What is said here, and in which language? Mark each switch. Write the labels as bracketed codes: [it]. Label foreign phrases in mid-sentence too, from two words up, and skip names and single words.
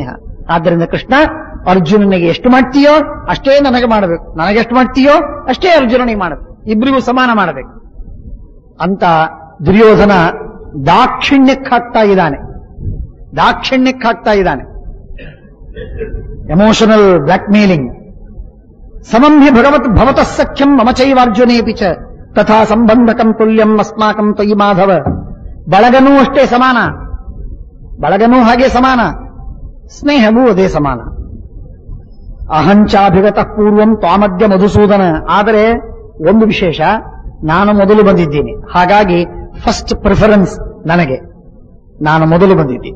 [kn] ಆದ್ದರಿಂದ ಕೃಷ್ಣ, ಅರ್ಜುನನಿಗೆ ಎಷ್ಟು ಮಾಡ್ತೀಯೋ ಅಷ್ಟೇ ನನಗೆ ಮಾಡಬೇಕು, ನನಗೆಷ್ಟು ಮಾಡ್ತೀಯೋ ಅಷ್ಟೇ ಅರ್ಜುನನಿಗೆ ಮಾಡಬೇಕು, ಇಬ್ಬರಿಗೂ ಸಮಾನ ಮಾಡಬೇಕು ಅಂತ ದುರ್ಯೋಧನ ದಾಕ್ಷಿಣ್ಯಕ್ಕಾಗ್ತಾ ಇದ್ದಾನೆ. [en] emotional blackmailing. [sa] ಸಮಮ್ಯ ಭವತಃ ಸಖ್ಯಂ ಮಮ ಚೈವಾರ್ಜುನೇಪಿ ಚ ತಥಾ ಸಂಬಂಧಕಂ ತುಲ್ಯಂ ಅಸ್ಮಾಕಂ ತ್ವಯಿ ಮಾಧವ. [kn] ಬಳಗನೂ ಅಷ್ಟೇ ಸಮಾನ, ಬಳಗನೂ ಹಾಗೆ ಸಮಾನ, ಸ್ನೇಹವೂ ಅದೇ ಸಮಾನ. [sa] ಅಹಂಚಾಭಿಗತ ಪೂರ್ವಂ ತ್ವಾಮದ್ಯ ಮಧುಸೂದನ. [kn] ಆದರೆ ಒಂದು ವಿಶೇಷ, ನಾನು ಮೊದಲು ಬಂದಿದ್ದೀನಿ, ಹಾಗಾಗಿ [en] first preference [kn] ನನಗೆ, ನಾನು ಮೊದಲು ಬಂದಿದ್ದೀನಿ.